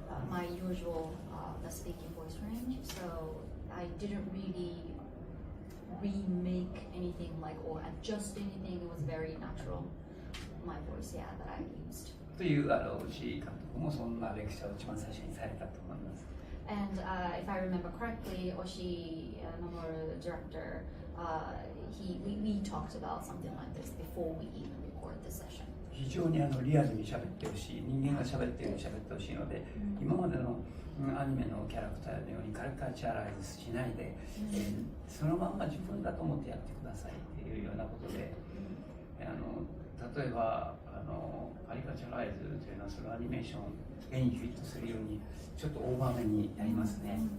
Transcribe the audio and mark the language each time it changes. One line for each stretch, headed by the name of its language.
English: My usual the speaking voice range, so I didn't really remake anything like or adjust anything. It was very natural. My voice, yeah, that I used.
Japanese: という石井監督もそんなレクチャーを一番最初にされたと思います。
English: And if I remember correctly, Oshii Mamoru director, we talked about something like this before we even record this session.
Japanese: 非常にリアルに喋ってほしい、人間が喋ってるように喋ってほしいので、今までのアニメのキャラクターのようにカリカチュアライズしないで、そのまんま自分だと思ってやってくださいっていうようなことで、例えばカリカチュアライズというのはそのアニメーション絵にフィットするようにちょっと大場面になりますね。